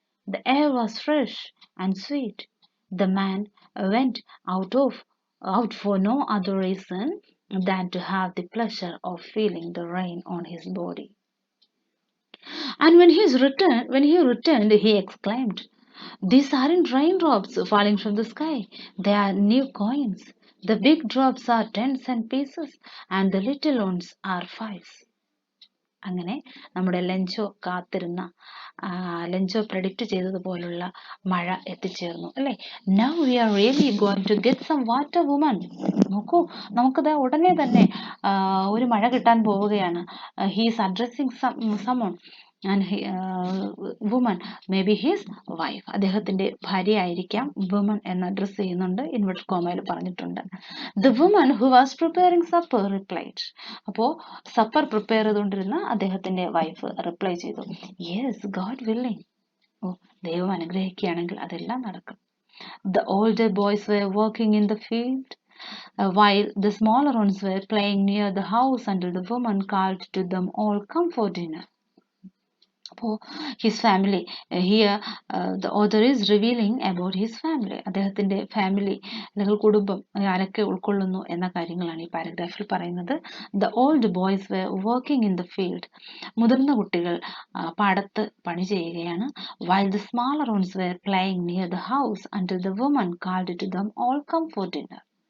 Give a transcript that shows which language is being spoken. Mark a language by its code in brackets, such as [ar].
[en] The air was fresh and sweet. The man went out for no other reason than to have the pleasure of feeling the rain on his body. And when he returned, he exclaimed, These aren't raindrops falling from the sky. They are new coins. The big drops are 10-cent pieces and the little ones are 5s. [ml] അങ്ങനെ നമ്മുടെ Lencho കാത്തിരുന്ന Lencho predict ചെയ്തതുപോലുള്ള മഴ എത്തിച്ചേർന്നു അല്ലേ. [en] Now we are really going to get some water woman. [ml] നോക്കൂ, നമുക്കത് ഉടനെ തന്നെ ഒരു മഴ കിട്ടാൻ പോവുകയാണ്. [en] he's addressing someone and woman, maybe his wife, [ml] അദ്ദേഹത്തിന്റെ ഭാര്യ ആയിരിക്കാം. woman എന്ന് അഡ്രസ് ചെയ്യുന്നുണ്ട്, ഇൻവെർട്ടഡ് കോമയിൽ പറഞ്ഞിട്ടുണ്ട്. [en] The woman who was preparing supper replied. [ml] അപ്പോൾ സപ്പർ പ്രിപ്പയർ ചെയ്തുകൊണ്ടിരുന്ന അദ്ദേഹത്തിന്റെ വൈഫ് റിപ്ലൈ ചെയ്തു, [en] Yes, God willing. [ml] ഓ, ദൈവം അനുഗ്രഹിക്കുകയാണെങ്കിൽ അതെല്ലാം നടക്കും. [en] The older boys were working in the field while the smaller ones were playing near the house until the woman called to them all, Come for dinner. His family, here the author is revealing about his family. [ml] അദ്ദേഹത്തിന്റെ family അല്ലെങ്കിൽ കുടുംബം ആരൊക്കെ ഉൾക്കൊള്ളുന്നു എന്ന കാര്യങ്ങളാണ് ഈ പാരഗ്രാഫിൽ പറയുന്നത്. [en] The old boys were working in the field. [ml] മുതിർന്ന കുട്ടികൾ പാടത്ത് പണി ചെയ്യുകയാണ്. [en] While the smaller ones were playing near the house until the woman called to them all, Come for dinner.